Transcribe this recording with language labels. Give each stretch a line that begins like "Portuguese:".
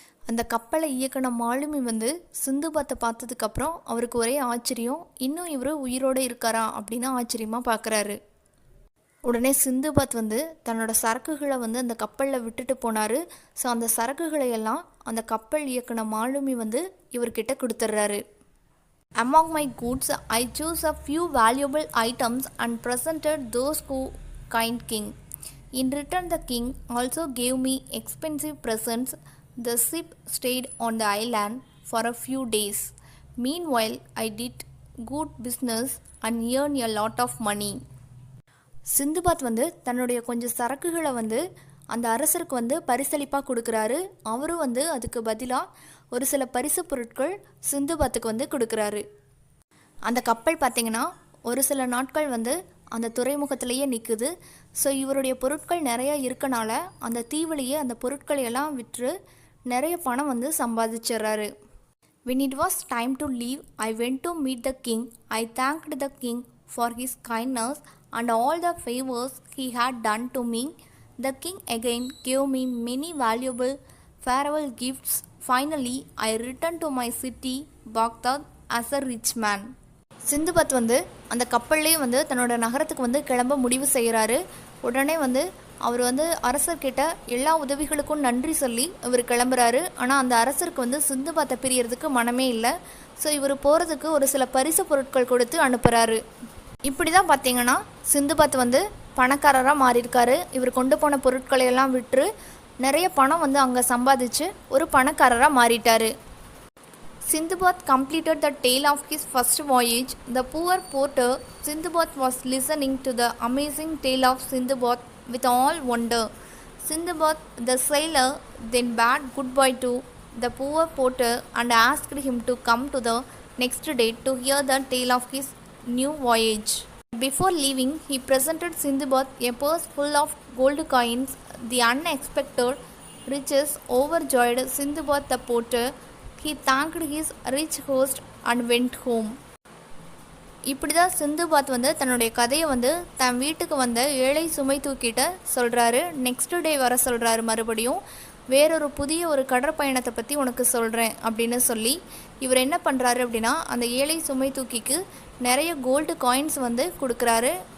Tamil: அந்த கப்பலை இயக்குன மாலுமி வந்து சிந்துபாத்தை பார்த்ததுக்கப்புறம் அவருக்கு ஒரே ஆச்சரியம். இன்னும் இவர் உயிரோடு இருக்காரா அப்படின்னு ஆச்சரியமாக பார்க்குறாரு. உடனே சிந்துபாத் வந்து தன்னோட சரக்குகளை வந்து அந்த கப்பலில் விட்டுட்டு போனார். ஸோ அந்த சரக்குகளை எல்லாம் அந்த கப்பல் இயக்குன மாலுமி வந்து இவர்கிட்ட கொடுத்துட்றாரு.
English: Among my goods, I chose a few valuable items and presented those to kind king. In return, the king also gave me expensive presents. The ship stayed on the island for a few days. Meanwhile, I did good business and earned a lot of money.
Tamil: Sinbad வந்து தன்னுடைய கொஞ்சம் சரக்குகளை வந்து அந்த அரசருக்கு வந்து பரிசளிப்பாக கொடுக்குறாரு. அவரும் வந்து அதுக்கு பதிலாக ஒரு சில பரிசு பொருட்கள் சிந்துபாத்துக்கு வந்து கொடுக்குறாரு. அந்த கப்பல் பார்த்திங்கன்னா ஒரு சில நாட்கள் வந்து அந்த துறைமுகத்திலேயே நிற்குது. ஸோ இவருடைய பொருட்கள் நிறையா இருக்கனால அந்த தீவிலேயே அந்த பொருட்களையெல்லாம் விற்று நிறைய பணம் வந்து சம்பாதிச்சிடுறாரு.
English: When it was time to leave, I went to meet the king. I thanked the king for his kindness and all the favors he had done to me. The king again gave me many valuable farewell gifts. Finally, I returned to my city, Baghdad, as a rich man.
Tamil: Sinbad வந்து அந்த கப்பல்லே வந்து தன்னோட நகரத்துக்கு வந்து கிளம்ப முடிவு செய்கிறாரு. உடனே வந்து அவர் வந்து அரசர்கிட்ட எல்லா உதவிகளுக்கும் நன்றி சொல்லி இவர் கிளம்புறாரு. ஆனால் அந்த அரசருக்கு வந்து சிந்துபாத்தை பிரியறதுக்கு மனமே இல்லை. ஸோ இவர் போகிறதுக்கு ஒரு சில பரிசு பொருட்கள் கொடுத்து அனுப்புகிறாரு. இப்படி தான் பார்த்தீங்கன்னா சிந்துபாத் வந்து பணக்காரராக மாறியிருக்காரு. இவர் கொண்டு போன பொருட்களை எல்லாம் விற்று நிறைய பணம் வந்து அங்கே சம்பாதிச்சு ஒரு பணக்காரராக மாறிட்டார்.
English: Sindbad completed the tale of his first voyage. The poor porter Sindbad was listening to the amazing tale of Sindbad with all wonder. Sindbad the sailor then bade goodbye to the poor porter and asked him to come to the next day to hear the tale of his new voyage. Before leaving, he presented Sindbad a purse full of gold coins. The unexpected riches overjoyed Sindbad the porter. He thanked his rich host and went home.
Tamil: இப்படி தான் சிந்துபாத் வந்து தன்னுடைய கதையை வந்து தன் வீட்டுக்கு வந்த ஏழை சுமை தூக்கிட்ட சொல்கிறாரு. நெக்ஸ்ட் டே வர சொல்கிறாரு. மறுபடியும் வேறொரு புதிய ஒரு கடற்பயணத்தை பற்றி உனக்கு சொல்கிறேன் அப்படின்னு சொல்லி இவர் என்ன பண்ணுறாரு அப்படின்னா அந்த ஏழை சுமை தூக்கிக்கு நிறைய கோல்டு காயின்ஸ் வந்து கொடுக்குறாரு.